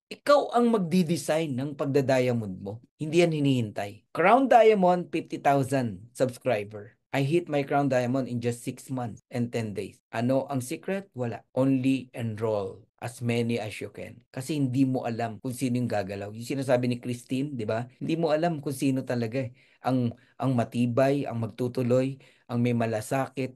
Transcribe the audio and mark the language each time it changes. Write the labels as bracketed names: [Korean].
[Filipino] Ikaw ang magdi-design ng pagda-diamond mo. Hindi yan hinihintay. Crown Diamond, 50,000 subscriber. [English] I hit my Crown Diamond in just 6 months and 10 days. [Filipino] Ano ang secret? Wala. [English] Only enroll as many as you can. [Filipino] Kasi hindi mo alam kung sino yung gagalaw. Yung sinasabi ni Christine, di ba? Hindi mo alam kung sino talaga ang matibay, ang magtutuloy, ang may malasakit.